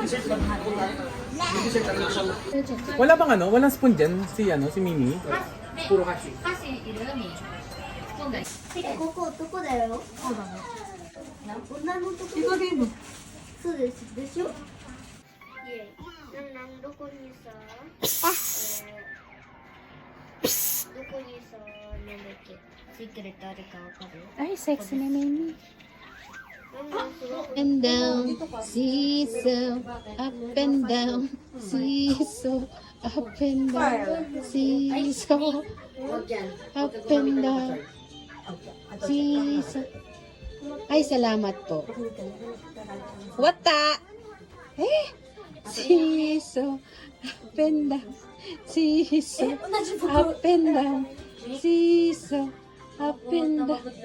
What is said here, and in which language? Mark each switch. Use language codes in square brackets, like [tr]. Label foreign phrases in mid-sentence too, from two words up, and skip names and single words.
[tl] Wala bang ano? Walang spoon dyan? Si Mimi? Puro kasi. [ja] ここ男だよ。そうだね。女のとこ。イカゲーム。そうです。でしょ。いえ、どこにさ、どこにさ、なんだっけ、シークレットあるかわかる？ [tl] Ay, sexy na Mimi. [ja] なんですごく [en] And down, seesaw, up and down, seesaw, up and down, seesaw, up and down, seesaw. [tl] Ay, salamat po. Wata! Eh? [en] Seesaw, up and down, seesaw, up and down, seesaw, up and down.